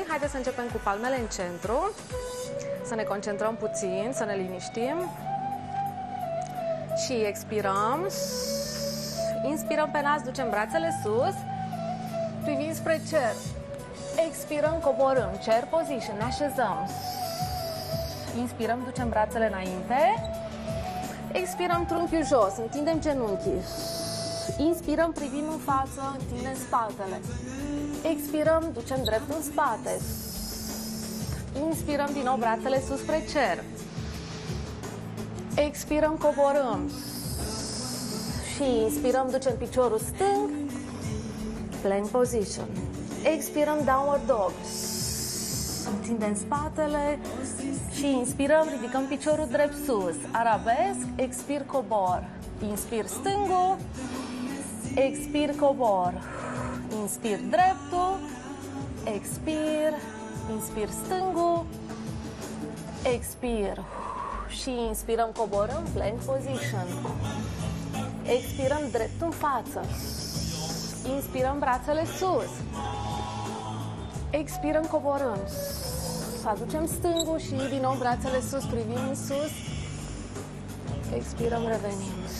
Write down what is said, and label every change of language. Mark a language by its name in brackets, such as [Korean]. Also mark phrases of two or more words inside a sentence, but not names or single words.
[Romanian] Haideți să începem cu palmele în centru. Să ne concentrăm puțin, să ne liniștim. Și expirăm. Inspirăm pe nas, ducem brațele sus, privim spre cer. Expirăm, coborâm, [English] chair position, [Romanian] ne așezăm. Inspirăm, ducem brațele înainte. Expirăm, trunchiul jos, întindem genunchii. Inspirăm, privim în față, întindem spatele. Expirăm, ducem drept în spate. Inspirăm din nou brațele sus spre cer. Expirăm, coborâm. Și inspirăm, ducem piciorul stâng, [English] plank position. [Romanian] Expirăm, [English] downward dog. [Romanian] Întindem spatele și inspirăm, ridicăm piciorul drept sus. Arabesc, expir, cobor. Inspir stângul, expir, cobor. Inspir dreptul, expir, inspir stângul, expir. Și inspirăm, coborâm, [English] plank position. [Romanian] Expirăm drept în față. Inspirăm, brațele sus. Expirăm, coborâm. Să aducem stângul și din nou brațele sus, privim în sus. Expirăm, revenim.